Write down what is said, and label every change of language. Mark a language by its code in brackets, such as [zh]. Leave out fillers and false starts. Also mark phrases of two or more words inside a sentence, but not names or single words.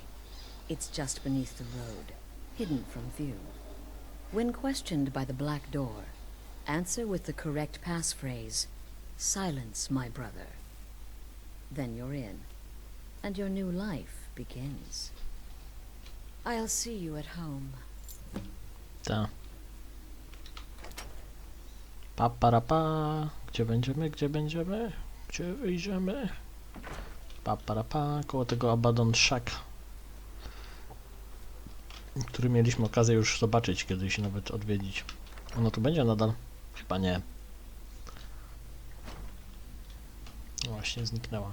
[en] It's just beneath the road, hidden from view. When questioned by the Black Door, answer with the correct passphrase, "Silence, my brother." Then you're in, and your new life begins. I'll see you at home. [pl] Ta. Pa. Gdzie będziemy? Gdzie będziemy? Gdzie wyjdziemy? Pa. Koło tego Abaddon Shack, który mieliśmy okazję już zobaczyć kiedyś, nawet odwiedzić. Ono tu będzie nadal? Chyba nie. Właśnie zniknęła.